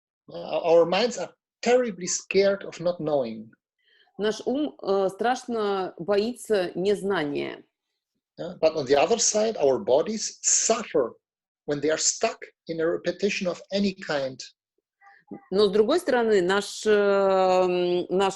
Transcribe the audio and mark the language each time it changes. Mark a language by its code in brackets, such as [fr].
[en] Our minds are terribly scared of not knowing. [ru] Наш ум страшно боится незнания. [en] But on the other side, our bodies suffer when they are stuck in a repetition of any kind. [ru] Но, с другой стороны, наш ум...